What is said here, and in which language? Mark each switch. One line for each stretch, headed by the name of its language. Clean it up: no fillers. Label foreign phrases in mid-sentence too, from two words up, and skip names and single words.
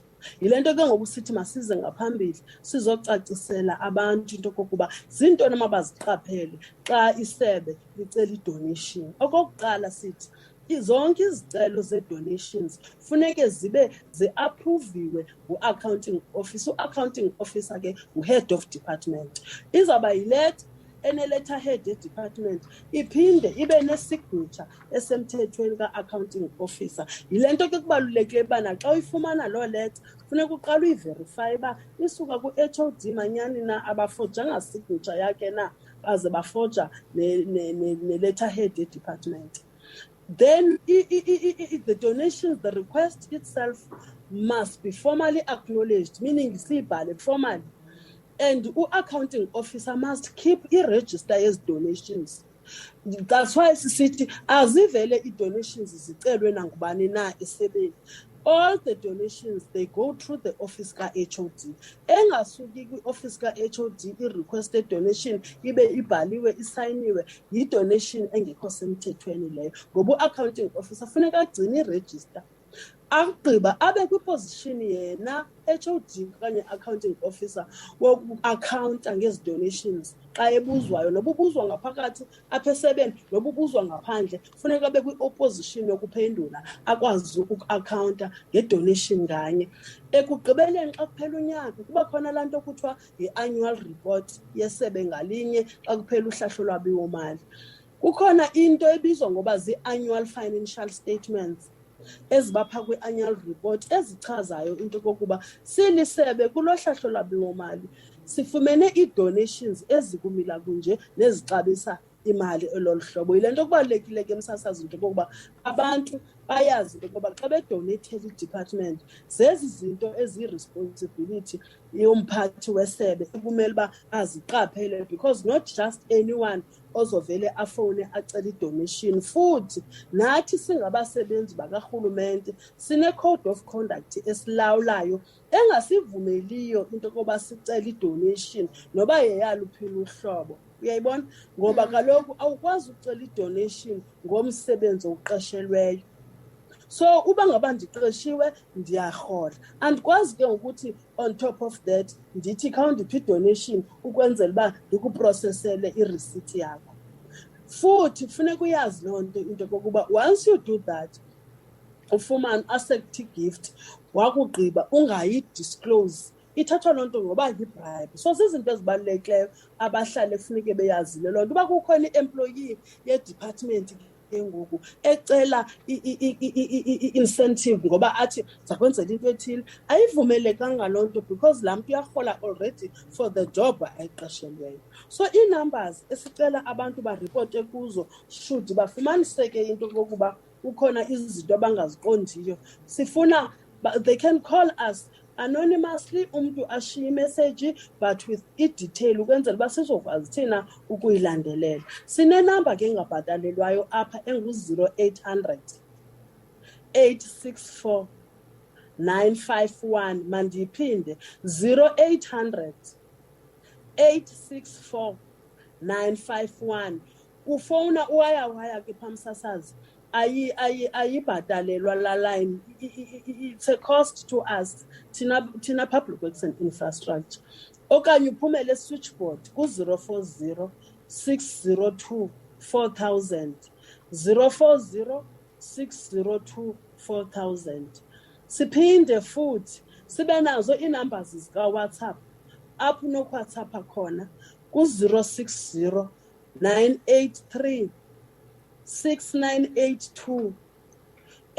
Xhosa: Yile nto ke ngoku sithi masize ngaphambili sizocacisela abantu into kokuba zintoni mabaziqaphele xa isebe licela i-donation. Okokuqala sithi zonke izicelo ze-donations funeke zibe
English: zi-apruviwe ngu-accounting officer. U-accounting officer
Xhosa: ke
English: ngu-head of department.
Xhosa: Izawuba yileta ene-letterhead ye-department iphinde ibe ne-signature esemthethweni ka-accounting officer. Yile nto ke kubalulekile uba naxa uyifumana loo leta funeka uqala uyiverifye uba isuka ku-HOD manyani na, abafojanga signature yakhe na, baze bafoja ne-letterhead ye-department.
English: Then the donations, the request itself must be formally acknowledged,
Xhosa: meaning siyibhale formally.
English: And u-accounting officer must keep i-register yezi-donations. That's why
Xhosa: sisithi azivele i-donations zicelwe nangubani na esebeni.
English: All the donations, they go through the office ka-HOD.
Xhosa: Engasuki kwi-office ka-HOD i-requested donation ibe ibhaliwe isayiniwe, yi-donation engekho semthethweni leyo. Ngoba u-
English: accounting officer
Xhosa: funeka agcine iregister. Agqiba abe kwiposition yena HOD okanye accounting officer woku-accounta ngezi donations xa ebuzwayo, noba ubuzwa ngaphakathi apha esebeni noba ubuzwa ngaphandle, funeka abe kwi-opposition yokuphendula akwazi uku-accounta ngedonation nganye. Ekugqibeleni xa kuphela unyaka kuba khona laa nto kuthiwa
English: yi-annual report
Xhosa: yesebe ngalinye xa kuphela uhlahlo lwabiwomali. Kukhona into ebizwa ngoba
English: zii-annual financial statements
Xhosa: ezibapha
English: kwi-annual report
Xhosa: ezichazayo into kokuba silisebe kulo hlahlo lwabiwomali sifumene ii-donations ezikumila kunje nezixabisa imali elolu hlobo. Yile nto kubalulekile ke msasazi into kokuba abantu bayazi into kokuba xa bedoneyithela i-department zezi zinto eziyi-responsibility yomphathi wesebe kumele uba aziqaphele,
English: because not just anyone
Xhosa: ozovele afowune acela i-donation. Futhi nathi singabasebenzi bakarhulumente
English: sine-code of conduct
Xhosa: esilawulayo engasivumeliyo into yokuba sicela i-donation noba yeyaluphina uhlobo. Uyayibona? Ngoba kaloku awukwazi ucela i-donation ngomsebenzi oqeshelweyo. So uba ngaba ndiqeshiwe ndiyarhola, andikwazi ke ngokuthi
English: on top of that
Xhosa: ndithi khawundiphi i-donation ukwenzela uba ndikuprosesele i-receipt yakho. Futhi kufuneka uyazi loo nto into kokuba
English: once you do that
Xhosa: ufumane
English: asset gift
Xhosa: wakugqiba ungayi-disclose, ithathwa loo nto ngoba yi-bribe. So zizinto ezibalulekileyo abahlali kufuneke beyazile loo nto. Uba kukhona i-employee ye-department ke ngoku ecela i-incentive ngoba athi zakwenzela into ethile, ayivumelekanga loo nto because laa mntu uyarhola already
English: for the job
Xhosa: ayiqeshelweyo. So ii-numbers esicela abantu baripote kuzo should bafumaniseke into kokuba kukhona izinto abangaziqondiyo.
English: Sifuna they can call us anonymously,
Xhosa: umntu ashiye imessage
English: but with
Xhosa: i-detail ukwenzela uba sizokwazi thina ukuyilandelela. Sinenamba ke engabhatalelwayo apha engu-0800 864 951. Mandiyiphinde, 0800 864 951. Ufowuna uwaya ke phamsasazi, ayibhatalelwa la line.
English: It's a cost to us thina Public Works and Infrastructure.
Xhosa: Okanye uphumele switchboard ku-040 602 4000, 040 602 4000. Siphinde futhi sibe nazo ii-numbers zika-WhatsApp apho unokuWhatsApp khona ku-060 983 6982.